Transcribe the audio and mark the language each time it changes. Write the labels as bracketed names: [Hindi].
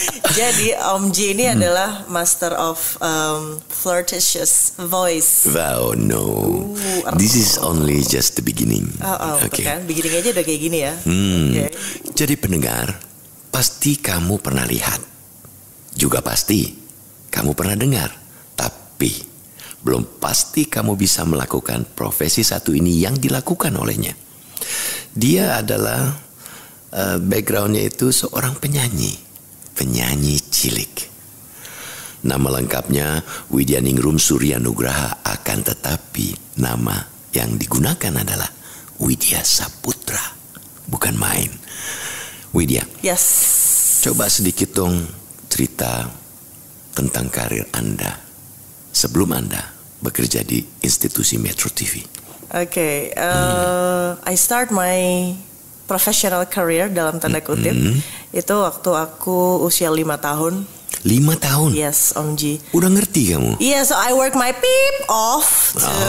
[Indonesian] Jadi Om Ji ini adalah [English] master of flirtatious voice. Wow, no. This is only just the beginning. [Indonesian] Oke. Kan? Beginning aja udah kayak gini ya. Okay. Jadi pendengar, pasti kamu pernah lihat. Juga pasti kamu pernah dengar. Tapi belum pasti kamu bisa melakukan profesi satu ini yang dilakukan olehnya. Dia adalah backgroundnya itu seorang penyanyi cilik. Nama lengkapnya Widya Ningrum Surya Nugraha, akan tetapi nama yang digunakan adalah Widya Saputra, bukan main. Widya, [English] Yes. [Indonesian] coba sedikit dong cerita tentang karir Anda sebelum Anda bekerja di institusi Metro TV. Oke, [English] I start my professional career [Indonesian] dalam tanda kutip itu waktu aku usia 5 tahun. 5 tahun? [English] Yes, Om Ji. [Indonesian] Udah ngerti kamu? [English] Yeah, so I work my peep off to